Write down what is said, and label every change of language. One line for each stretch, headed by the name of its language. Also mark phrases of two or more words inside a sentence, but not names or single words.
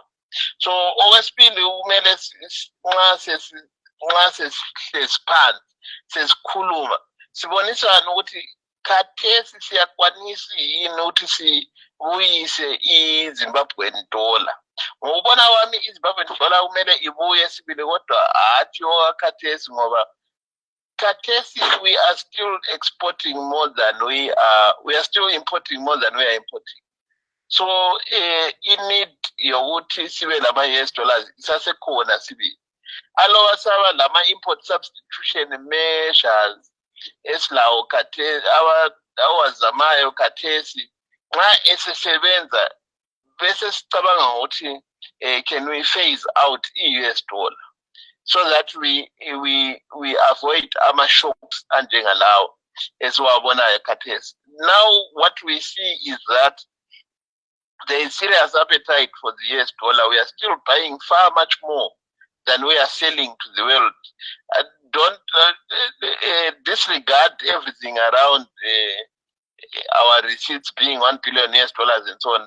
North Ndebele: So okwesibili kumele nxa sesihlezi phansi sesikhuluma sibonisana ukuthi khathesi siyakwanisa yini ukuthi sibuyise i-Zimbabwean dollar. Ngokubona kwami i-Zimbabwean dollar kumele ibuye sibili, kodwa hathi okhathesi, ngoba khathesi
English: we are still exporting more than we are still importing more than we are importing.
North Ndebele: So i-need yokuthi sibe lama-US dollars isasekhona sibili. Alowa saba lama-
English: import substitution measures
North Ndebele: esilawo khathesi awazamayo khathesi nxa esesebenza bese sicabanga ukuthi
English: can we phase out
North Ndebele: i-US dollar
English: so that we avoid
North Ndebele: ama-shocks anjengalawo esiwabonayo khathesi.
English: Now what we see is that there is serious appetite for the US dollar. We are still buying far much more than we are selling to the world. Don't disregard everything around our receipts being $1 billion and so on.